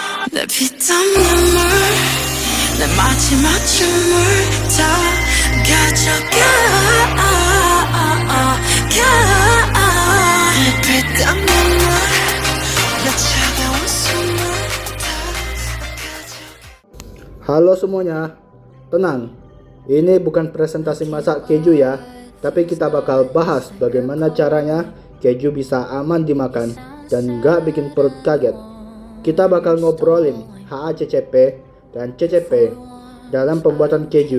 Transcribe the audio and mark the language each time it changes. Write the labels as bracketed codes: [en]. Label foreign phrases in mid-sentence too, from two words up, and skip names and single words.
[ko] 내 피땀 눈물 내 마지막 춤을 다 가져가 내 피땀 눈물 내 차가운 숨을 다 가져가. [id] Halo semuanya, tenang. Ini bukan presentasi masak keju ya, tapi kita bakal bahas bagaimana caranya keju bisa aman dimakan dan nggak bikin perut kaget. Kita bakal ngobrolin HACCP dan CCP dalam pembuatan keju.